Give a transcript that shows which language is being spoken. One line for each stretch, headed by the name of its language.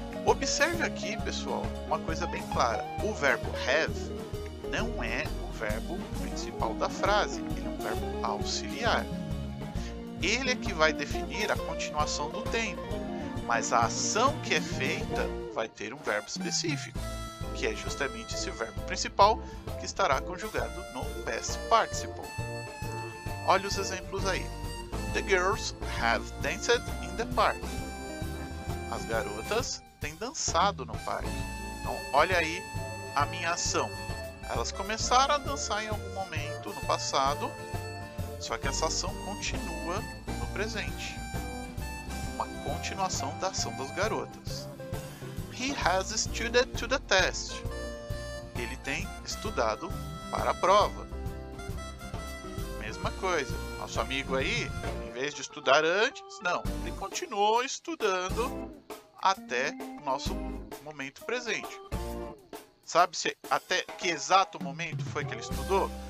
Portuguese: Observe aqui, pessoal, uma coisa bem clara. O verbo have não é o verbo principal da frase, ele é um verbo auxiliar. Ele é que vai definir a continuação do tempo, mas a ação que é feita vai ter um verbo específico, que é justamente esse verbo principal que estará conjugado no past participle. Olha os exemplos aí.
English: The girls have danced in the park.
Portuguese: As garotas têm dançado no parque. Então, olha aí a minha ação. Elas começaram a dançar em algum momento no passado, só que essa ação continua no presente. Uma continuação da ação das garotas.
English: He has studied to the test.
Portuguese: Ele tem estudado para a prova. Mesma coisa. Nosso amigo aí, em vez de estudar antes, não, ele continuou estudando até o nosso momento presente. Sabe-se até que exato momento foi que ele estudou?